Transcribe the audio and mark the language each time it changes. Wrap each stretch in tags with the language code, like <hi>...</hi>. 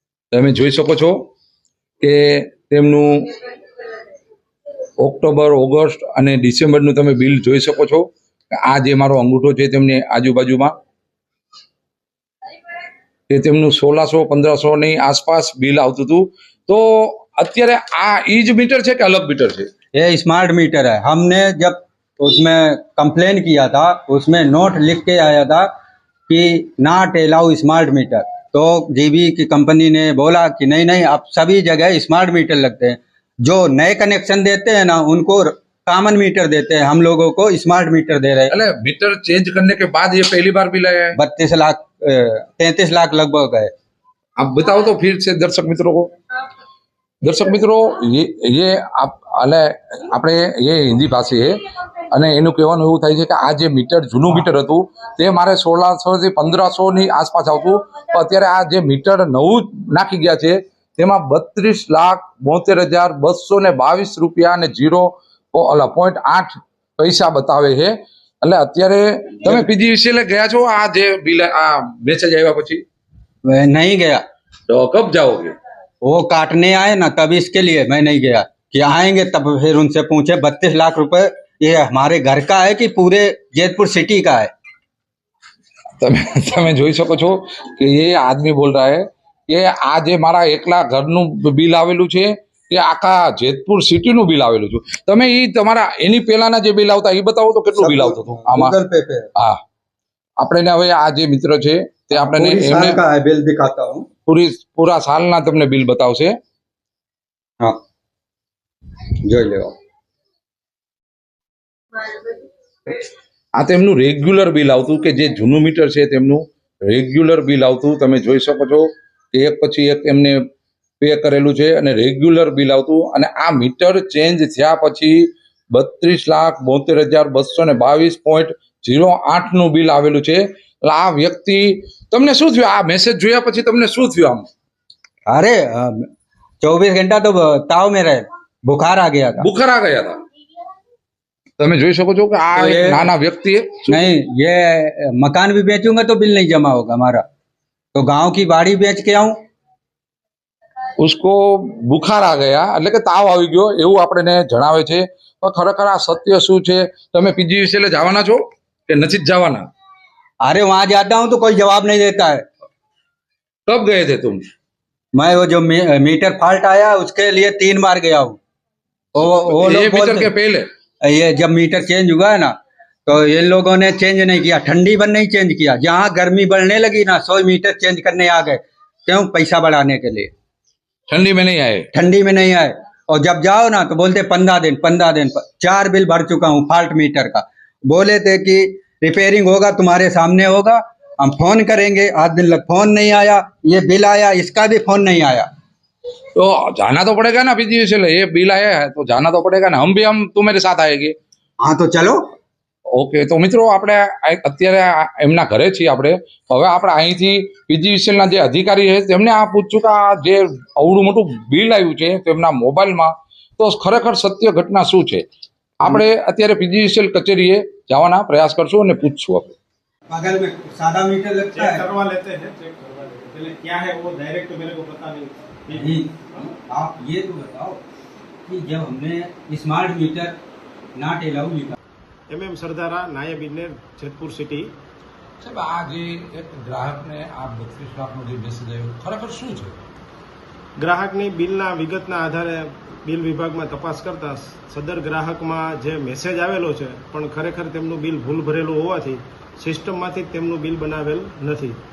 <gu>તમે જોઈ શકો છો કે તેમનું ઓક્ટોબર, ઓગસ્ટ અને ડિસેમ્બરનું તમે બિલ જોઈ શકો છો. આ જે મારો અંગૂઠો છે તેમની આજુબાજુમાં તે તેમનું 1600-1500 ની આસપાસ બિલ આવતું હતું. તો અત્યારે આ ઈ જ મીટર છે કે અલગ મીટર છે?</gu> <hi>ये स्मार्ट मीटर है। हमने जब उसमें कंप्लेन किया था उसमें नोट लिख के आया था कि नॉट अलाउ स्मार्ट मीटर। तो जीबी की कंपनी ने बोला कि नहीं नहीं, अब सभी जगह स्मार्ट मीटर लगते हैं। जो नए कनेक्शन देते हैं ना उनको कॉमन मीटर देते हैं, हम लोगों को स्मार्ट मीटर दे रहे हैं। એટલે મીટર ચેન્જ करने के बाद ये पहली बार बिल आया है? 32 लाख 33 लाख लगभग है। आप बताओ तो फिर से दर्शक मित्रों को.</hi> <gu>દર્શક મિત્રો, ये આપણે</gu> <hi>ये हिंदी भाषी है</hi> <gu>અને એનું કહેવાનું એવું થાય છે કે આ જે મીટર જૂનું મીટર હતું તે મારે 1600 થી 1500 ની આસપાસ આવતું. તો અત્યારે આ જે મીટર નવું નાખી ગયા છે તેમાં 32,72,222 રૂપિયા અને 0.8 પૈસા બતાવે છે. એટલે અત્યારે તમે પીજીવીસીએલ ગયા છો આ જે બિલ આ મેસેજ આવ્યા પછી?</gu> <hi>नहीं गया। તો કબ જાઓગે? वो काटने आए ना तब इसके लिए मैं नहीं गया कि आएंगे तब फिर उनसे पूछे 32 लाख रुपए ये हमारे घर का है कि पूरे जैतपुर सिटी का है।</hi> <gu>તમે જોઈ શકો છો કે</gu> <hi>એ આદમી બોલ રહા હે</hi> <gu>કે આ જે મારા એકલા ઘરનું બિલ આવેલું છે કે આખા જેતપુર સિટીનું બિલ આવેલું છે. તમે એ તમારા એની પહેલાના જે બિલ આવતા એ બતાવો તો કેટલું બિલ આવતું હતું આમાં?</gu> <hi>गूगल पे पे</hi> <gu>હા, આપણે હવે આ જે મિત્ર છે તે આપણે</gu> <hi>पूरी साल का है बिल दिखाता हूँ।</hi> <gu>પૂરા સાલના તમને બિલ બતાવશે. हाँ જોઈ લેવો. આ તેમનું રેગ્યુલર બિલ આવતું કે જે જૂનું મીટર છે તેમનું રેગ્યુલર બિલ આવતું. તમે જોઈ શકો છો કે એક પછી એક એમને પે કરેલું છે અને રેગ્યુલર બિલ આવતું. અને આ મીટર ચેન્જ થયા પછી 32,72,222.08 નું બિલ આવેલું છે. એટલે આ વ્યક્તિ, તમને શું થયું આ મેસેજ જોયા પછી? તમને શું થયું આમ?</gu> <hi>अरे 24 घंटा तो ताव में रहे, बुखार आ गया था। બુખાર આ ગયા</hi> <gu>હતા. તમે જોઈ શકો છો કે આ તો એક એ- નાના વ્યક્તિએ</gu> <hi>नहीं, ये मकान भी बेचूंगा तो बिल नहीं जमा होगा हमारा, तो गांव की बाड़ी बेच के आऊं। उसको बुखार आ</hi> <gu>ગયા એટલે કે તાવ આવી ગયો એવું આપણને જણાવે છે. પણ ખરેખર આ સત્ય શું છે? તમે પીજીવીસીએલ જવાના છો કે નથી જ જવાના?</gu> <hi>अरे वहां जाता हूं तो कोई जवाब नहीं देता है। कब गए थे तुम? मैं वो जो मीटर फॉल्ट आया उसके लिए 3 बार गया हूँ। वो ये मीटर बोलते- के पहले? ये जब मीटर चेंज हुआ है ना तो ये लोगों ने चेंज नहीं किया, ठंडी भर नहीं चेंज किया। जहाँ गर्मी बढ़ने लगी ना 100 मीटर चेंज करने आ गए। क्यों? पैसा बढ़ाने के लिए। ठंडी में नहीं आए। ठंडी में नहीं आए। और जब जाओ ना तो बोलते 15 दिन 4 बिल भर चुका हूँ फॉल्ट मीटर का। बोले थे कि रिपेयरिंग होगा, तुम्हारे सामने होगा, हम फोन करेंगे। आज दिन लग फोन नहीं आया, ये बिल आया, इसका भी फोन नहीं आया। तो जाना तो पड़ेगा ना पीजीवीसीएल, ये बिल आया है तो जाना तो पड़ेगा ना। हम तुम्हारे साथ आएंगे। हाँ तो चलो।</hi> <gu>ઓકે, તો મિત્રો આપણે અત્યારે એમના ઘરે છીએ આપણે. હવે આપણે અહીંથી પીજીવીસીએલના જે અધિકારી છે તેમને આ પૂછશું કે આ જે અવળું મોટું બિલ આવ્યું છે તેમના મોબાઈલમાં, તો ખરેખર સત્ય ઘટના શું છે. આપણે અત્યારે પીજીવીસીએલ કચેરીએ જવાના પ્રયાસ કરશું અને પૂછશું. આપણે</gu> <hi>बगल में सादा मीटर लगता चेक करवा लेते हैं, चेक करवा लेते हैं। पहले क्या है वो डायरेक्ट तो मेरे को पता नहीं। नहीं, आप ये तो बताओ कि जब हमने स्मार्ट मीटर नॉट अलाउ लिखा, MM सरदारा, नायब इंजीनियर, जेतपुर सिटी।</hi> <gu>સાહેબ, આ જે એક ગ્રાહકને આ 32 લાખનો જે મેસેજ આવ્યો ખરેખર શું છે? ગ્રાહકની બિલના વિગતના આધારે બિલ વિભાગમાં તપાસ કરતા સદર ગ્રાહકમાં જે મેસેજ આવેલો છે પણ ખરેખર તેમનું બિલ ભૂલ ભરેલું હોવાથી સિસ્ટમમાંથી જ તેમનું બિલ બનાવેલ નથી.</gu>